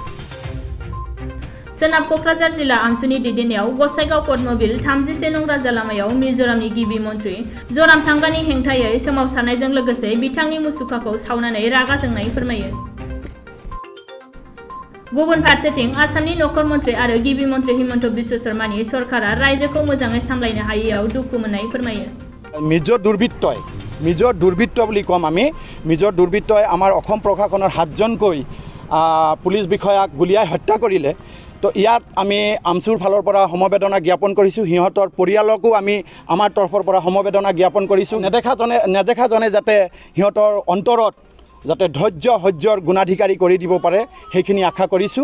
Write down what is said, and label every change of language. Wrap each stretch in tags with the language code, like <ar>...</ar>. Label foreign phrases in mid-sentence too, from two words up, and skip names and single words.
<brx>सोनाब क'क्राझार जिल्ला आमसुनि दैदेननायाव गसाइगाव पद्मबिल 31 नं राजा लामायाव मिजोरामनि गिबि मन्थ्रि जरामथांगानि हेंथायै सोमावसारनायजों लोगोसे बिथांनि मुसुखाखौ सावनानै रागा जोंनाय फोरमायो। गुबुन फारसेथिं आसामनि नखर मन्थ्रि आरो गिबि मन्थ्रि हिमन्त बिश्व शर्मानि सरकारा रायजोखौ मोजाङै सामलायनो हायैयाव दुखु मोननाय फोरमायो।</brx> <as>मिजो दुर्बृत्त বুলি কম আমি মিজো দুৰ্বৃত্তই আমাৰ অসম প্ৰশাসনৰ 7জনকৈ পুলিচ বিষয়াক গুলিয়াই হত্যা কৰিলে। তো ইয়াত আমি আমচুৰ ফালৰ পৰা সমবেদনা জ্ঞাপন কৰিছোঁ। সিহঁতৰ পৰিয়ালকো আমি আমাৰ তৰফৰ পৰা সমবেদনা জ্ঞাপন কৰিছোঁ। নেদেখাজনে যাতে সিহঁতৰ অন্তৰত যাতে ধৈৰ্য সহ্যৰ গুণাধিকাৰী কৰি দিব পাৰে সেইখিনি আশা কৰিছোঁ।</as>